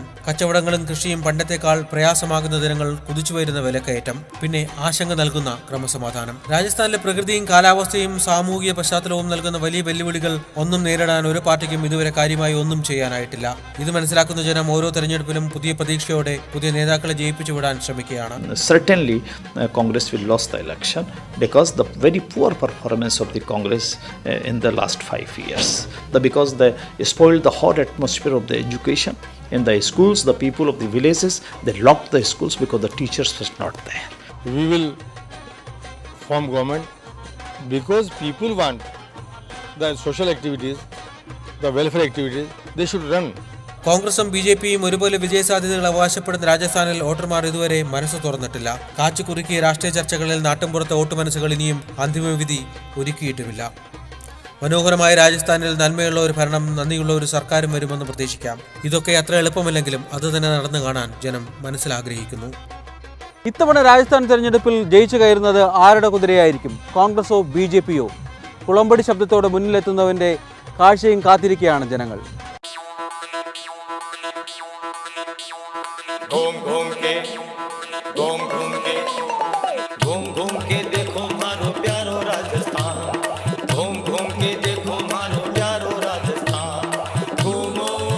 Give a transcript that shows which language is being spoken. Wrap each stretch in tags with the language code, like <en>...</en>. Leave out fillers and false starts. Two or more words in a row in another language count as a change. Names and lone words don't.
<ml>കച്ചവടങ്ങളും കൃഷിയും പണ്ടത്തെക്കാൾ പ്രയാസമാകുന്ന ദിനങ്ങൾ, കുതിച്ചുവരുന്ന വിലക്കയറ്റം, പിന്നെ ആശങ്ക നൽകുന്ന ക്രമസമാധാനം. രാജസ്ഥാനിലെ പ്രകൃതിയും കാലാവസ്ഥയും സാമൂഹിക പശ്ചാത്തലവും നൽകുന്ന വലിയ വെല്ലുവിളികൾ ഒന്നും നേരിടാൻ ഒരു പാർട്ടിക്കും ഇതുവരെ കാര്യമായി ഒന്നും ചെയ്യാനായിട്ടില്ല. ഇത് മനസ്സിലാക്കുന്ന ജനം ഓരോ തെരഞ്ഞെടുപ്പിലും പുതിയ പ്രതീക്ഷയോടെ പുതിയ നേതാക്കളെ ജയിപ്പിച്ചു വിടാൻ ശ്രമിക്കുകയാണ്.</ml> <en>Certainly, Congress will lose the election because the very poor performance of the Congress in the last 5 years. Because they spoiled the hot atmosphere of the education in the schools. The people of the villages, they locked the schools because the teachers was not there. We will form government because people want the social activities, the welfare activities, they should run.</en> <ml>കോൺഗ്രസും BJPയും ഒരുപോലെ വിജയസാധ്യതകൾ അവകാശപ്പെടുന്ന രാജസ്ഥാനിൽ വോട്ടർമാർ ഇതുവരെ മനസ്സ് തുറന്നിട്ടില്ല. കാച്ചുകുറുക്കിയ രാഷ്ട്രീയ ചർച്ചകളിൽ നാട്ടുംപുറത്തെ വോട്ട് മനസ്സുകൾ ഇനിയും അന്തിമവിധി ഒരുക്കിയിട്ടുമില്ല. മനോഹരമായ രാജസ്ഥാനിൽ നന്മയുള്ള ഒരു ഭരണം, നന്ദിയുള്ള ഒരു സർക്കാരും വരുമെന്ന് പ്രതീക്ഷിക്കാം. ഇതൊക്കെ അത്ര എളുപ്പമല്ലെങ്കിലും അത് തന്നെ നടന്നു കാണാൻ ജനം മനസ്സിലാഗ്രഹിക്കുന്നു. ഇത്തവണ രാജസ്ഥാൻ തെരഞ്ഞെടുപ്പിൽ ജയിച്ചു കയറുന്നത് ആരുടെ കുതിരയായിരിക്കും? കോൺഗ്രസോ BJPയോ? കുളമ്പടി ശബ്ദത്തോടെ മുന്നിലെത്തുന്നവന്റെ കാഴ്ചയും കാത്തിരിക്കുകയാണ് ജനങ്ങൾ.</ml> <raj>घूम घूम के घूम घूम के घूम घूम के देखो मारो प्यारो राजस्थान, घूम घूम के देखो मारो प्यारो राजस्थान, घूमो</raj>